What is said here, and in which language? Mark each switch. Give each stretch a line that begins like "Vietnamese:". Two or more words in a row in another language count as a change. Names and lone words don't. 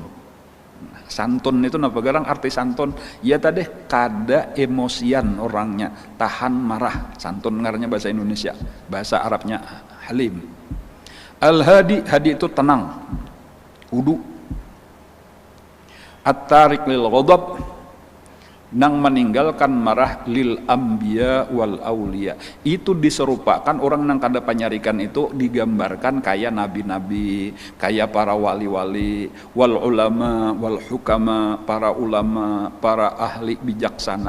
Banjar: Santun itu napa garang arti santun? Ya tadi kada emosian orangnya, tahan marah. Santun ngarannya bahasa Indonesia, bahasa Arabnya halim.
Arabic: Al-hadi, hadi
Indonesian: itu tenang,
Arabic: hudu. At-tarik lil ghadab,
Banjar: nang meninggalkan marah
Arabic: lil anbiya wal aulia,
Banjar: itu diserupakan orang nang kada panyarikan itu digambarkan kayak nabi-nabi, kayak para wali-wali,
Arabic: wal ulama wal hukama,
Banjar: para ulama, para ahli bijaksana.